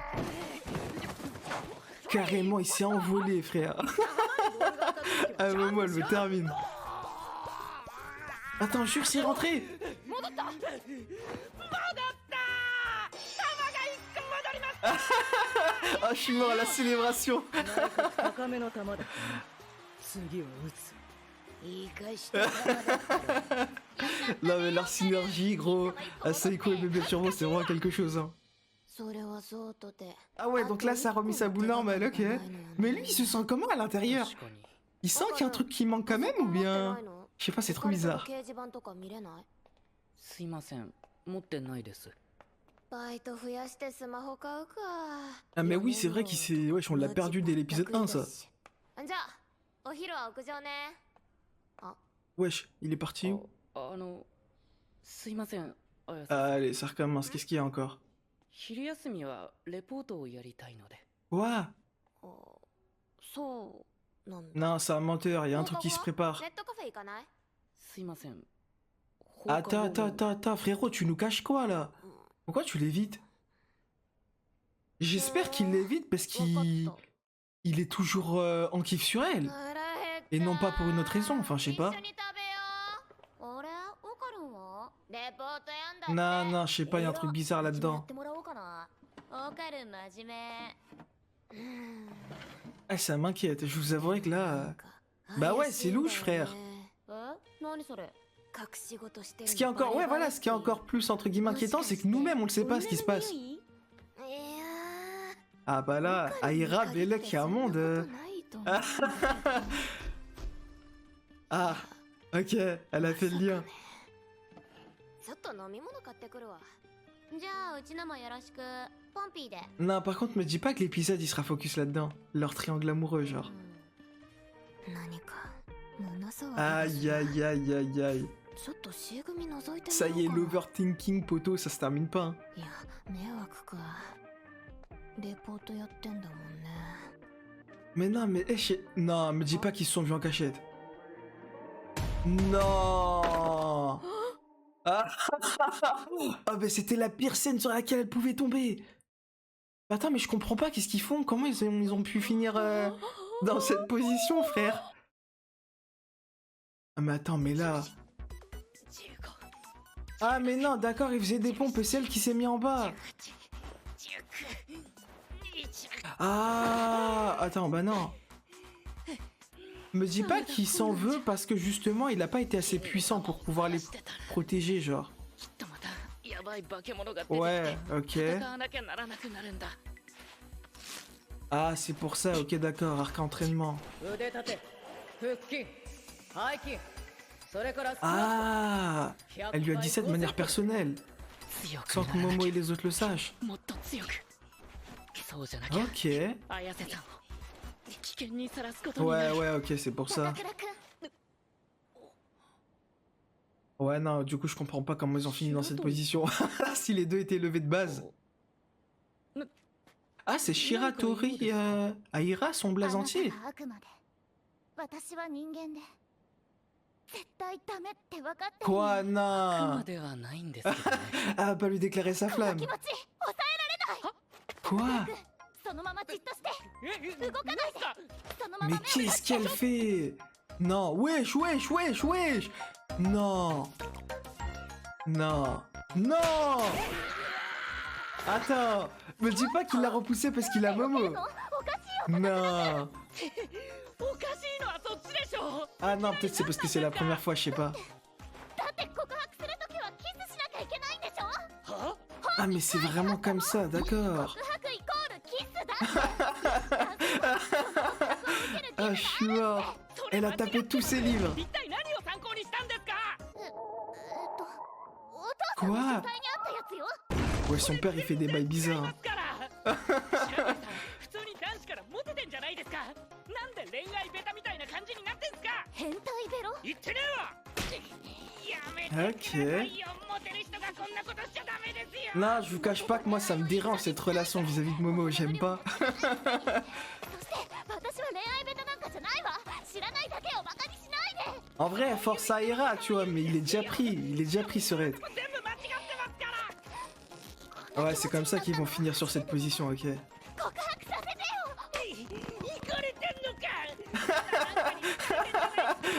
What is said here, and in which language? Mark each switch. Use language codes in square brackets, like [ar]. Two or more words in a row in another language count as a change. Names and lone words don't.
[fr] Carrément, il s'est envolé, frère. Ah, Momo, elle me termine. Attends, jure, c'est rentré. Ah, je suis mort à la célébration. [ja] 高めの球だ次は打つ言い返して [fr] Non mais leur synergie, gros. Seiko et Bébé Turbo, c'est vraiment quelque chose. Hein. [ja] それはそうとて [fr] Ah ouais, donc là, ça a remis sa boule normale, ok. Mais lui, il se sent comment à l'intérieur? [ja] 確かに [fr] Il sent qu'il y a un truc qui manque quand même ou bien... Je sais pas, c'est trop bizarre. [ja] 掲示板とか見れないすいません持ってないですバイト増やしてスマホ買うか [fr] Ah mais oui, c'est vrai qu'il s'est... Wesh, on l'a perdu dès l'épisode 1, ça. [ja] じゃあお昼は屋上ね [fr] Wesh, il est parti où? [ja] すいません綾さん [fr] Allez, ça recommence. Qu'est-ce qu'il y a encore? [ja] 昼休みはレポートをやりたいので [fr] Quoi? [ja] そうなんだ [fr] Non, c'est un menteur, il y a un truc qui se prépare. [ja] ネットカフェ行かないすいません [fr] Attends, frérot, tu nous caches quoi, là? Pourquoi tu l'évites? J'espère qu'il l'évite parce qu'il... Il est toujours en kiff sur elle. Et non pas pour une autre raison, enfin, je sais pas. [ja] 一緒に食べよう俺オカルンはレポートやんだって [fr] Non, je sais pas, il y a un truc bizarre [ja] や [fr] là-dedans. [ja] ってもらおうかなオカルン真面目 [fr] Ah, ça m'inquiète, je vous avouerai que là... Bah ouais, c'est louche, frère. [ja] 何それ隠し事してる [fr] Ce qui est encore... Ouais, voilà, ce qui est encore plus, entre guillemets, inquiétant, c'est que nous-mêmes, on ne sait pas ce qui se passe. [ja] いや [fr] Ah bah là, Aira, Belek, il y a un monde... Ah, ok, elle a fait le lien. [ja] ちょっと飲み物買ってくるわじゃあうちのもよろしくポンピーで [fr] Non, par contre, me dis pas que l'épisode, il sera focus là-dedans. Leur triangle amoureux, genre. [ja] 何か胸騒ぎ [fr] Aïe, aïe, aïe, aïe, aïe. [ja] ちょっと C 組覗いてみようかな [fr] Ça y est, l'overthinking, poteau, ça se termine pas. Hein. [ja] いや迷惑かレポートやってんだもんね [fr] Mais non, mais... Non, me dis pas qu'ils se sont vus en cachette. Non. Ah, ah bah c'était la pire scène sur laquelle elle pouvait tomber. Attends, mais je comprends pas, qu'est-ce qu'ils font? Comment ils ont pu finir dans cette position, frère? Ah mais attends, mais là... Ah mais non, d'accord, il faisait des pompes et c'est elle qui s'est mis en bas. Ah, attends, bah non. Me dis pas qu'il s'en veut parce que justement il a pas été assez puissant pour pouvoir les protéger, genre. [ja] きっとまたやばい化け物が出てきて [fr] Ouais, ok. [ja] 戦わなきゃならなくなるんだ [fr] Ah, c'est pour ça, ok, d'accord, arc entraînement. [ja] 腕立て腹筋背筋それから [fr] Ah, elle lui a dit ça de manière personnelle, [ja] 強く [fr] sans [ja] な [fr] que [ja] らな [fr] Momo [ja] き [fr] et les autres le sachent. [ja] ゃもっと強くそうじゃなきゃ [fr] Ok. [ja] 綾瀬さんを危険にさらすことにな [fr] Ouais, [ja] る [fr] ouais, ok, c'est pour ça. [ja] 高倉君 [fr] Ouais, non, du coup, je comprends pas comment ils ont fini dans cette position. Si les deux étaient levés de base. Ah, c'est Shiratori Aira, son blaze entier. [ja] あなたは悪魔で私は人間で絶対ダメって分かってる [fr] Quoi, [ja] 悪 [fr] non. [ja] 魔ではないんですけどね [fr] Ah, pas lui déclarer sa [ja] この [fr] flamme. [ja] 気持ち抑え [fr] Quoi? [ja] そのままじっとして動かないでそのま [fr] Mais [ja] ま [fr] qu'est-ce qu'elle fait? Non, wesh, wesh, wesh, wesh. Non. Non. Non. Attends, me dis pas qu'il l'a repoussé parce qu'il a Momo. [ja] おかしいよ [fr] Non. [ja] おかしいのはそっちでしょ [fr] Ah non, peut-être c'est parce que c'est la première fois, je sais pas. [ja] だって告白するときはキスしなきゃいけないんでしょは [fr] Ah mais c'est vraiment comme ça, d'accord. [ja] 告白イコールキスだ [fr] Ah, je suis mort. Elle a tapé tous ses livres. [ja] 一体何を参考にしたんですかお父さんの [fr] Quoi? [ja] 書斎にあったやつよ [fr] Ouais, son père il fait des bails [ja] 違い [fr] bizarres. [ja] ますから白石さん普通に男子からモテてんじゃないですかなんで恋愛ベタみたいな感じになってんすか変態ベロ言ってねえわやめてくださいよモテる人がこんなことしちゃダメですよ [fr] Non, je vous cache pas que moi ça me dérange cette relation vis-à-vis de Momo, j'aime pas. [ja] そして私は恋愛ベタなんかじゃないわ知らないだけをバカにしないで [fr] En vrai, force à Aira, tu vois, mais il est déjà pris ce raid. [ja] 全部間違ってますから [fr] Ouais, c'est comme ça qu'ils vont finir sur cette position, ok. [ja] いかれてんのか